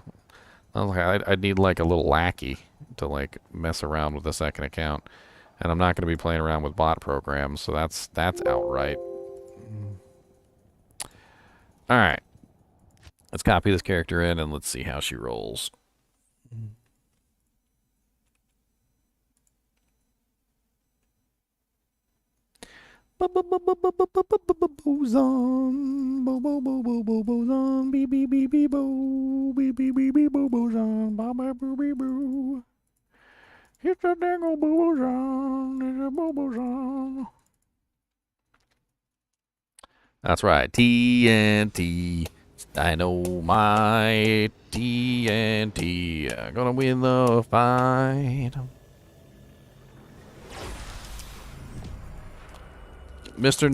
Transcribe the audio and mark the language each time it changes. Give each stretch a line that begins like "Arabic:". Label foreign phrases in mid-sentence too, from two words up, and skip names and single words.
English: I'd need like a little lackey to like mess around with the second account. And I'm not going to be playing around with bot programs, so that's outright. Alright. Let's copy this character in and let's see how she rolls. Boson, bo bo bo bo bo boson, bee bee bee bee bo, bee bee bee bee bo boson, ba ba boo bee boo. It's a dangle bobo-zon, it's a bobo-zon. That's right, TNT. Dynamite, TNT. Gonna win the fight. Mr.